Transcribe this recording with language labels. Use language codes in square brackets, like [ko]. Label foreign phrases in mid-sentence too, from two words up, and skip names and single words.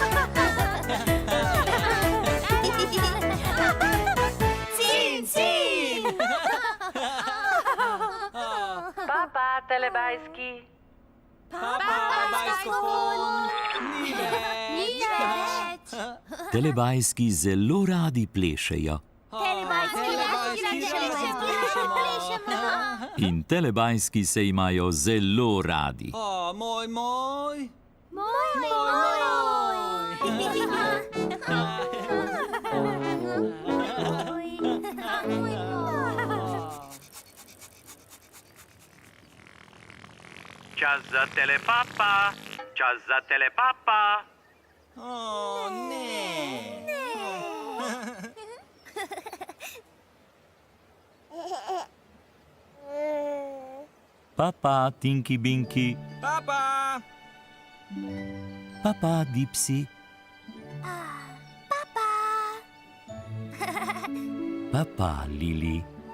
[sl] Cin. Papa, telebajski. Papa, bajskofon. Ni več. Telebajski zelo radi plešejo. Telebajski radi plešemo. In telebajski se imajo zelo radi. O, moj. Čas za telepapa, čas za telepapa. O, ne. Papa, Tinky Binky. Papa. Papa, Dipsy. Papa, Lili.